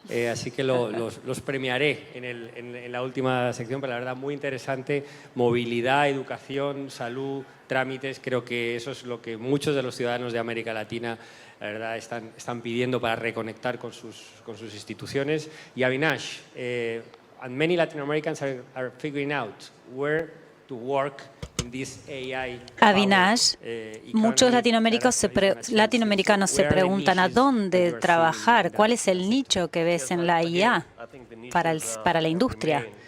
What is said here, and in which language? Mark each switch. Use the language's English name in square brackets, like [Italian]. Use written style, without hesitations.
[Spanish] Así que los premiaré en la última sección, pero la verdad muy interesante. Movilidad, educación, salud, trámites. Creo que eso es lo que muchos de los ciudadanos de América Latina, la verdad, están pidiendo para reconectar con sus instituciones. [English] Y Avinash, and many Latin Americans are figuring out where to work in this AI. [Spanish] Avinash, muchos latinoamericanos se preguntan a dónde trabajar, cuál es el nicho que ves en la IA para la industria.